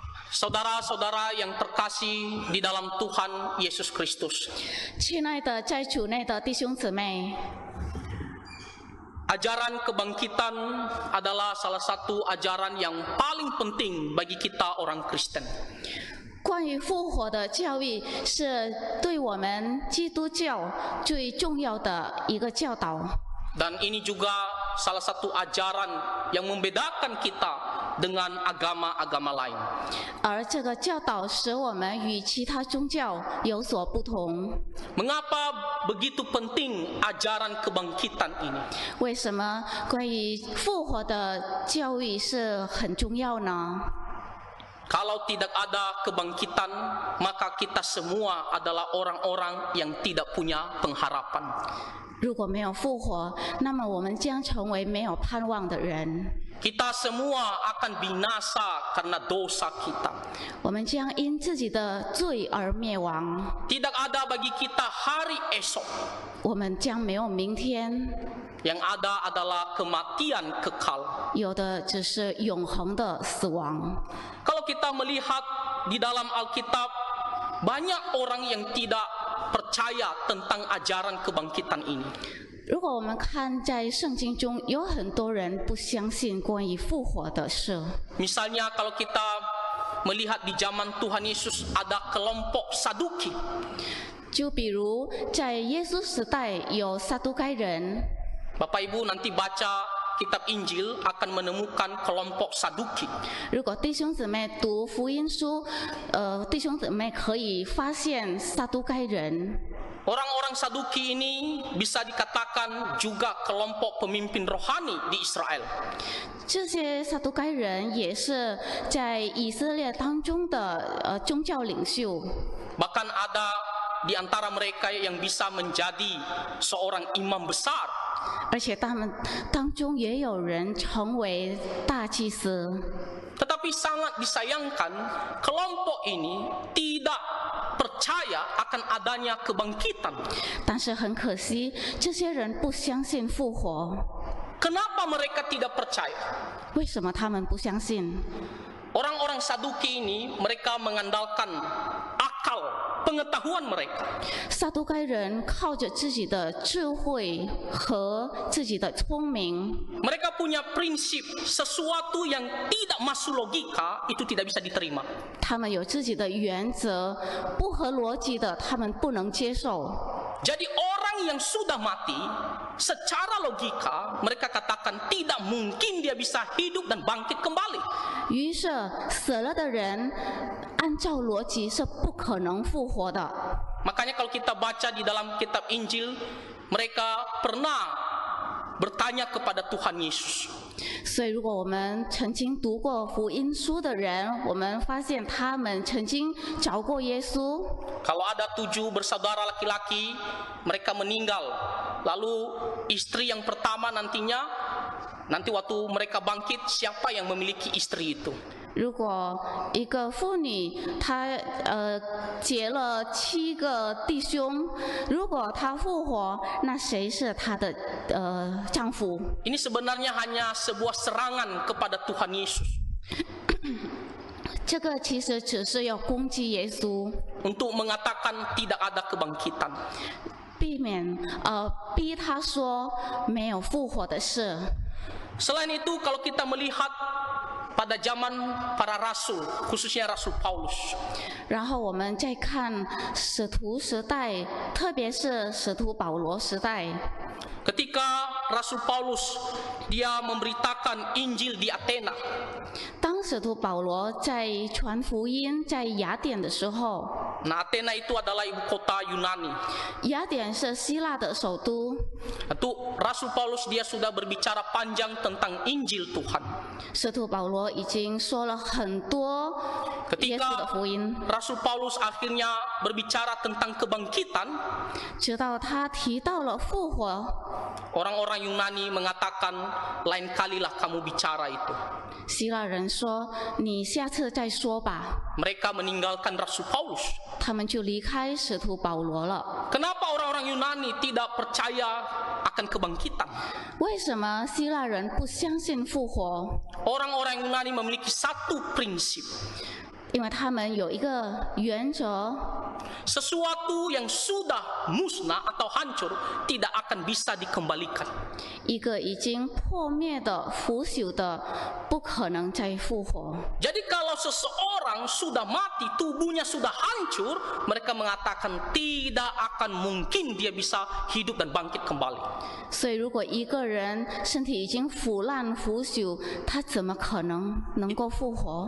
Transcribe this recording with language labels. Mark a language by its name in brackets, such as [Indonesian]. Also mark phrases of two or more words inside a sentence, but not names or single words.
[Indonesian] Saudara-saudara yang terkasih di dalam Tuhan Yesus Kristus, [Chinese] 亲爱的在主内的弟兄姊妹， [Indonesian] ajaran kebangkitan adalah salah satu ajaran yang paling penting bagi kita orang Kristen. [Chinese] 关于复活的教育是对我们基督教最重要的一个教导。 [Indonesian] Dan ini juga salah satu ajaran yang membedakan kita dengan agama-agama lain. [Chinese] 而这个教导使我们与其他宗教有所不同。 [Indonesian] Mengapa begitu penting ajaran kebangkitan ini? [Chinese] 为什么关于复活的教育是很重要呢？ [Indonesian] Kalau tidak ada kebangkitan, maka kita semua adalah orang-orang yang tidak punya pengharapan. [Chinese] 如果没有复活，那么我们将成为没有盼望的人。 [Indonesian] Kita semua akan binasa karena dosa kita. [Chinese] 我们将因自己的罪而灭亡。 [Indonesian] Tidak ada bagi kita hari esok. [Chinese] 我们将没有明天， [Indonesian] Yang ada adalah kematian kekal. [Chinese] 有的只是永恒的死亡。 [Indonesian] Kalau kita melihat di dalam Alkitab, banyak orang yang tidak percaya tentang ajaran kebangkitan ini. [Chinese] 如果我们看在圣经中，有很多人不相信关于复活的事。 [Indonesian] Misalnya kalau kita melihat di zaman Tuhan Yesus ada kelompok Saduki. [Chinese] 就比如在耶稣时代有撒都该人， [Indonesian] Bapak Ibu nanti baca kitab Injil akan menemukan kelompok Saduki. [Chinese] 如果弟兄姊妹读福音书，弟兄姊妹可以发现撒都该人。 [Indonesian] Orang-orang Saduki ini bisa dikatakan juga kelompok pemimpin rohani di Israel. [Chinese] 这些撒都该人也是在以色列当中的宗教领袖。 [Indonesian] Bahkan ada di antara mereka yang bisa menjadi seorang imam besar. [Chinese] 而且他们当中也有人成为大祭司。 [Indonesian] Tetapi sangat disayangkan kelompok ini tidak percaya akan adanya kebangkitan. [Chinese] 但是很可惜，这些人不相信复活。 [Indonesian] Kenapa mereka tidak percaya? [Chinese] 为什么他们不相信？ [Indonesian] Orang-orang Saduki ini mereka mengandalkan akal, pengetahuan mereka. [Chinese] 撒都该人靠着自己的智慧和自己的聪明， [Indonesian] Mereka punya prinsip sesuatu yang tidak masuk logika itu tidak bisa diterima. [Chinese] 他们有自己的原则，不合逻辑的他们不能接受。 [Indonesian] Jadi orang yang sudah mati, secara logika mereka katakan tidak mungkin dia bisa hidup dan bangkit kembali. [Chinese] 于是死了的人，按照逻辑是不可能复活的。 [Indonesian] Makanya kalau kita baca di dalam kitab Injil, mereka pernah bertanya kepada Tuhan Yesus. [Chinese] 所以，如果我们曾经读过福音书的人，我们发现他们曾经找过耶稣。 [Indonesian] Kalau ada 7 bersaudara laki-laki, mereka meninggal. Lalu istri yang pertama nanti waktu mereka bangkit, siapa yang memiliki istri itu? [Chinese] 如果一个妇女她结了7个弟兄，如果她复活，那谁是她的丈夫？ [Indonesian] Ini sebenarnya hanya sebuah serangan kepada Tuhan Yesus [Chinese] 这个其实只是要攻击耶稣， [Indonesian] untuk mengatakan tidak ada kebangkitan. [Chinese] 避免逼他说没有复活的事。 [Indonesian] Selain itu, kalau kita melihat pada zaman para rasul, khususnya Rasul Paulus, [Chinese] 然后我们再看使徒时代，特别是使徒保罗时代， [Indonesian] ketika Rasul Paulus dia memberitakan Injil di Athena, [Chinese] 当使徒保罗在传福音在雅典的时候， [Indonesian] nah Athena itu adalah ibu kota Yunani. [Chinese] 雅典是希腊的首都。 [Indonesian] Itu Rasul Paulus dia sudah berbicara panjang tentang Injil Tuhan. [Chinese] 使徒保罗已经说了很多耶稣的 [Indonesian] Ketika [Chinese] 福音， [Indonesian] Rasul Paulus akhirnya berbicara tentang kebangkitan, [Chinese] 直到他提到了复活， [Indonesian] orang-orang Yunani mengatakan lain kalilah kamu bicara itu. [Chinese] 希腊人说：“你下次再说吧。 [Indonesian] Mereka meninggalkan Rasul Paulus. ” [Chinese] 他们就离开使徒保罗了。 [Indonesian] Kenapa orang-orang Yunani tidak percaya akan kebangkitan? [Chinese] 为什么希腊人不相信复活？ [Indonesian] Orang-orang Yunani memiliki satu prinsip. [Chinese] 因为他们有一个原则， [Indonesian] Sesuatu yang sudah musnah atau hancur tidak akan bisa dikembalikan. [Chinese] 一个已经破灭的、腐朽的，不可能再复活。 [Indonesian] Jadi kalau seseorang sudah mati, tubuhnya sudah hancur, mereka mengatakan tidak akan mungkin dia bisa hidup dan bangkit kembali. [Chinese] 所以，如果一个人身体已经腐烂、腐朽，他怎么可能够复活？